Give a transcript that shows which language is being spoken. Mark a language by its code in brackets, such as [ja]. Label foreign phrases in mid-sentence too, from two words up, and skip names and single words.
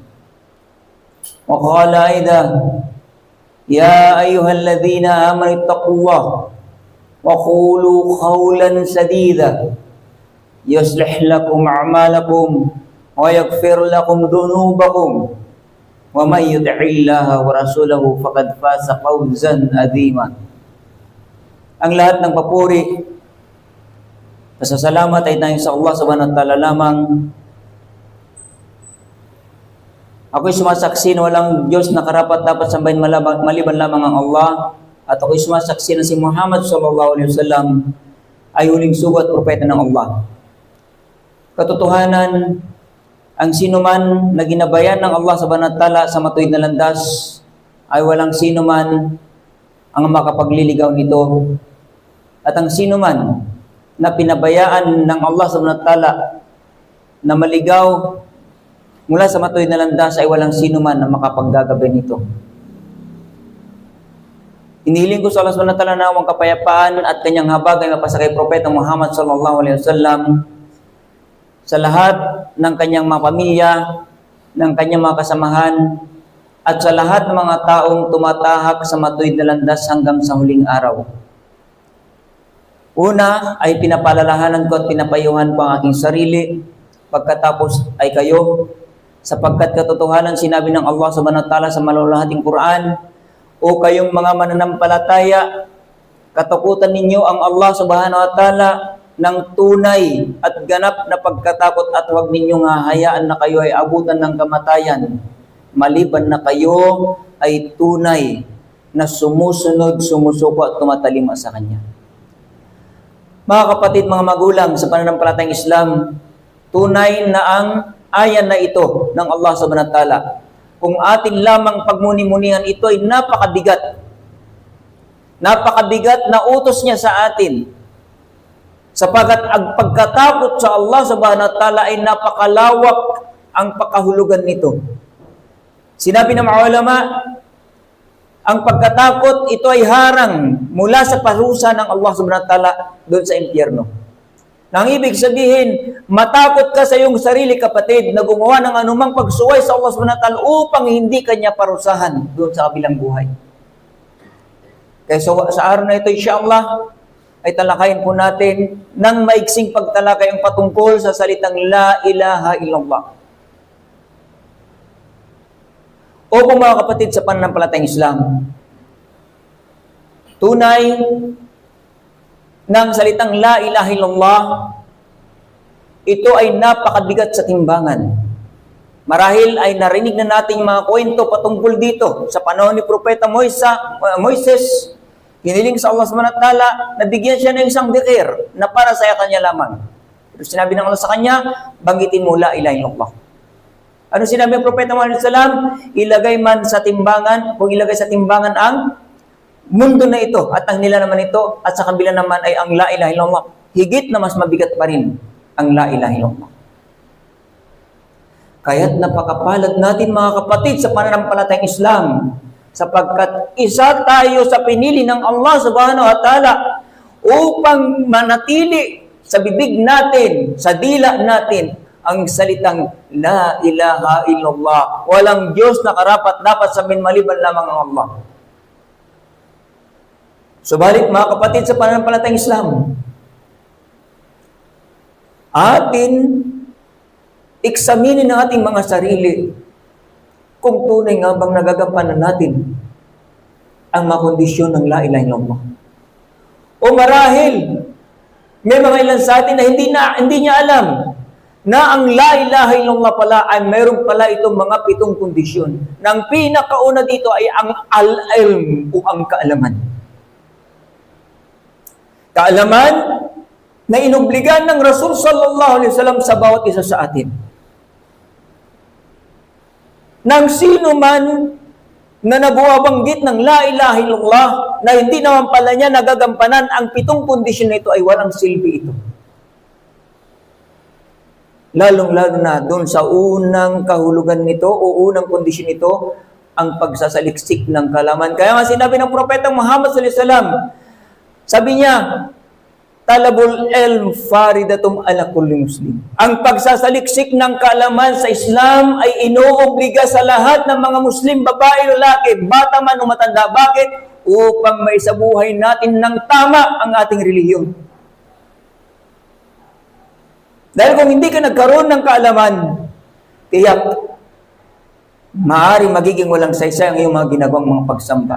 [ar] وقال أيضا يا أيها الذين آمنوا اتقوا الله وقولوا قولا سديدا يصلح لكم أعمالكم ويغفر لكم ذنوبكم ومن يطع الله ورسوله فقد فاز فوزا عظيما. [tl] Ang lahat ng papuri, pasasalamat ay tayong sa Allah [ar] سبحانه وتعالى [tl] lamang. Ako'y sumasaksi na walang Diyos na karapat-dapat sambahin maliban lamang ang Allah, at ako'y sumasaksi na si Muhammad [ar] صلى الله عليه وسلم [tl] ay huling sugo at propeta ng Allah. Katotohanan, ang sinuman na ginabayan ng Allah [ar] سبحانه وتعالى [tl] sa matuwid na landas ay walang sinuman ang makapagliligaw nito, at ang sinuman na pinabayaan ng Allah [ar] سبحانه وتعالى [tl] na maligaw mula sa matuwid na landas ay walang sino man na makapaggagabay nito. Inihiling ko sa Allah [ar] سبحانه وتعالى [tl] na ang kapayapaan at kanyang habag ay mapasa kay Propeta Muhammad [ar] صلى الله عليه وسلم, [tl] sa lahat ng kanyang mga pamilya, ng kanyang mga kasamahan, at sa lahat ng mga taong tumatahak sa matuwid na landas hanggang sa huling araw. Una ay pinapalalahanan ko at pinapayuhan ko ang aking sarili, pagkatapos ay kayo, sapagkat katotohanan sinabi ng Allah [ar] سبحانه وتعالى [tl] sa malulahating Quran, o kayong mga mananampalataya, katakutan ninyo ang Allah [ar] سبحانه وتعالى [tl] ng tunay at ganap na pagkatakot, at huwag ninyong hahayaan na kayo ay abutan ng kamatayan, maliban na kayo ay tunay na sumusunod, sumusuko at tumatalima sa Kanya. Mga kapatid, mga magulang sa pananampalatayang Islam, tunay na ang ayan na ito ng Allah [ar] سبحانه وتعالى, [tl] kung atin lamang pagmuni-munihan, ito ay napakabigat. Napakabigat na utos niya sa atin. Sapagkat ang pagkatakot sa Allah [ar] سبحانه وتعالى [tl] ay napakalawak ang pakahulugan nito. Sinabi ng mga ulama, ang pagkatakot, ito ay harang mula sa parusa ng Allah [ar] سبحانه وتعالى [tl] doon sa impyerno. Nang ibig sabihin, matakot ka sa iyong sarili, kapatid, na gumawa ng anumang pagsuway sa Allah [ar] سبحانه وتعالى [tl] upang hindi kanya parusahan doon sa kabilang buhay. Kaya sa araw na ito, insyaAllah, ay talakayin po natin ng maiksing pagtalakay ang patungkol sa salitang [ar] لا إله إلا الله. [tl] O kung mga kapatid sa pananampalatayang Islam, tunay ng salitang [ar] لا إله إلا الله, [tl] ito ay napakabigat sa timbangan. Marahil ay narinig na natin mga kwento patungkol dito sa panahon ni Propeta Moises. Hiniling sa Allah [ar] سبحانه وتعالى [tl] na bigyan siya ng isang dhikr na para sa kanya lamang. Pero sinabi ng Allah sa kanya, banggitin mo [ar] لا إله إلا الله. [tl] Ano sinabi ng Propeta Muhammad sallallahu, ilagay man sa timbangan, kung ilagay sa timbangan ang mundo na ito at ang nila naman ito, at sa kabila naman ay ang [ar] لا إله إلا الله, [tl] higit na mas mabigat pa rin ang [ar] لا إله إلا الله. [tl] Kaya't napakapalad natin mga kapatid sa pananampalatayang Islam, sapagkat isa tayo sa pinili ng Allah [ar] سبحانه وتعالى [tl] upang manatili sa bibig natin, sa dila natin, ang salitang [ar] لا إله إلا الله. [tl] Walang Diyos na karapat-dapat sabihin maliban lamang ang Allah. Subalit mga kapatid sa pananampalatayang Islam, atin eksaminin ang ating mga sarili kung tunay nga bang nagagampanan natin ang mga kondisyon ng [ar] لا إله إلا الله. [tl] O marahil, may mga ilan sa atin na hindi niya alam na ang [ar] لا إله إلا الله [tl] pala ay mayroon pala itong mga 7 kondisyon. Nang pinakauna dito ay ang al-ilm o ang kaalaman. Kaalaman na inobligan ng Rasul [ar] صلى الله عليه وسلم [tl] sa bawat isa sa atin. Nang sino man na nabuwabanggit ng [ar] لا إله إلا الله [tl] na hindi naman pala niya nagagampanan ang 7 kondisyon na ito ay walang silbi ito. Lalong-lalo na doon sa unang kahulugan nito o unang kondisyon nito, ang pagsasaliksik ng kaalaman. Kaya nga sinabi ng Propeta Muhammad [ar] صلى الله عليه وسلم, [tl] sabi niya, [ar] طلب العلم فريضة على كل مسلم. [tl] Ang pagsasaliksik ng kaalaman sa Islam ay inoobliga sa lahat ng mga Muslim, babae, lalaki, bata man o matanda. Bakit? Upang maisabuhay natin ng tama ang ating relihiyon. Dahil kung hindi ka nagkaroon ng kaalaman, tiyak, maaari magiging walang saysay ang iyong mga ginagawang mga pagsamba.